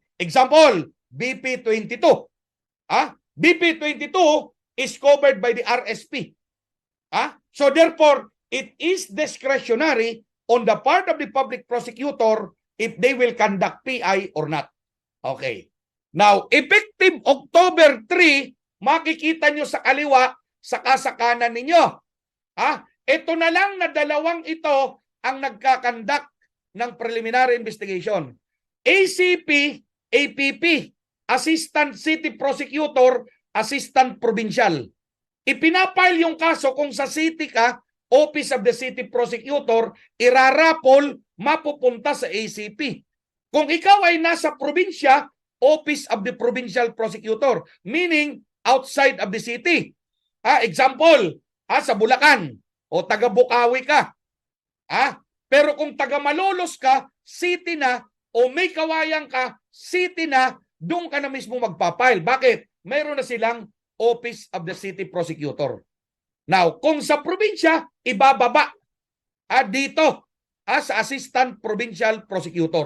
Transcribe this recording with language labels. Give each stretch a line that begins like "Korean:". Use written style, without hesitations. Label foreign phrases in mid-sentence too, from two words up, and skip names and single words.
English: Example, BP 22. BP 22 is covered by the RSP. So therefore, it is discretionary on the part of the public prosecutor if they will conduct PI or not. Okay. Now, effective October 3,
Filipino: makikita nyo sa kaliwa, saka sa kanan ninyo. Ito na lang na dalawang ito ang nagkakandak ng
English: preliminary investigation. ACP, APP, Assistant City Prosecutor, Assistant Provincial.
Filipino: Ipinapile yung kaso kung sa city ka, Office of the City Prosecutor, irarapol, mapupunta sa ACP. Kung ikaw ay nasa probinsya,
English: Office of the Provincial Prosecutor, meaning outside of the city.
Filipino: Example, sa Bulacan o taga Bukawi ka. Pero kung taga Malolos ka, city na, o may kawayan ka, city na, doon ka na mismo magpapile. Bakit? Mayroon na silang Office of the City Prosecutor. Now, kung sa probinsya, ibababa dito sa Assistant Provincial Prosecutor.